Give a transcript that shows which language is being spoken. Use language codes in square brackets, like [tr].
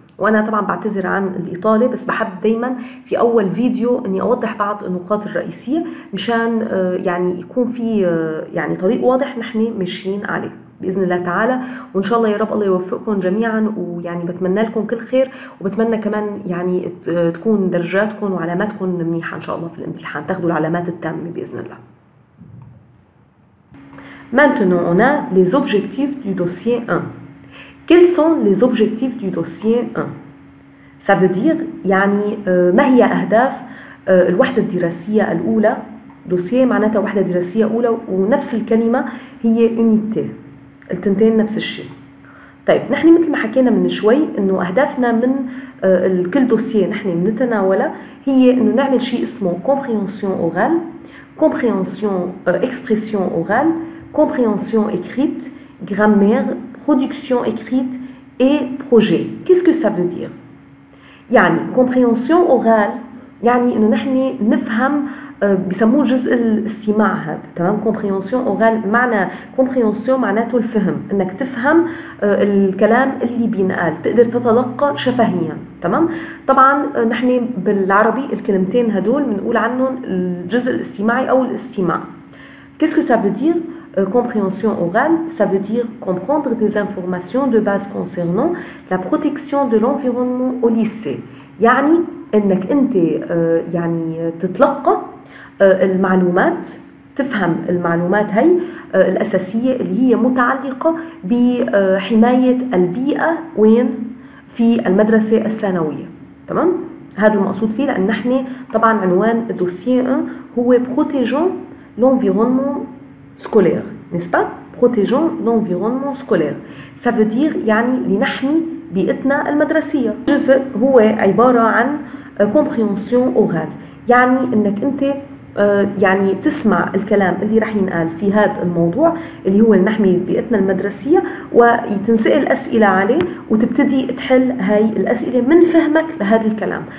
[ar] وانا طبعا بعتذر عن الاطاله، بس بحب دايما في اول فيديو اني اوضح بعض النقاط الرئيسيه مشان يعني يكون في يعني طريق واضح نحن ماشيين عليه. باذن الله تعالى. وان شاء الله يا رب الله يوفقكم جميعا، ويعني بتمنى لكم كل خير، وبتمنى كمان يعني تكون درجاتكم وعلاماتكم منيحه ان شاء الله في الامتحان، تاخذوا العلامات التامه باذن الله. [fr] Maintenant, on a les objectifs du dossier 1. Quels sont les objectifs du dossier 1? Ça veut dire [ar] يعني ما هي أهداف الوحدة الدراسية الأولى. دوسيه معناتها وحدة دراسية أولى، ونفس الكلمة هي unité، التنتين نفس الشيء. طيب نحن مثل ما حكينا من شوي إنه أهدافنا من كل دوسيه نحن بنتناوله هي إنه نعمل شيء اسمه [fr] compréhension orale، compréhension expression orale، compréhension écrite، grammaire، production écrite et projet. Qu'est-ce que ça veut dire؟ [ar] يعني compréhension orale يعني انه نحن نفهم، بسموه جزء الاستماع هذا، تمام؟ compréhension orale معنى compréhension معناته الفهم، انك تفهم الكلام اللي بينقال، تقدر تتلقى شفهيا، تمام؟ طبعا نحن بالعربي الكلمتين هدول بنقول عنهم الجزء الاستماعي او الاستماع. [fr] Qu'est-ce que ça veut dire compréhension orale? Ça veut dire comprendre des informations de base concernant la protection de l'environnement au lycée. [ar] يعني انك انت يعني تتلقى المعلومات، تفهم المعلومات هي الأساسية اللي هي متعلقة بحماية البيئة وين في المدرسة الثانوية، تمام؟ هذا المقصود فيه، لأن نحن طبعا عنوان الدوسيه هو [fr] protégeant l'environnement scolaire، n'est-ce pas? protégeant l'environnement scolaire. Ça veut dire [ar] يعني لنحمي بيئتنا المدرسية. جزء هو عبارة عن compréhension orale، يعني انك انت يعني تسمع الكلام اللي رح ينقال في هذا الموضوع اللي هو نحمي بيئتنا المدرسية، وتنسأل أسئلة عليه وتبتدي تحل هاي الأسئلة من فهمك لهذا الكلام.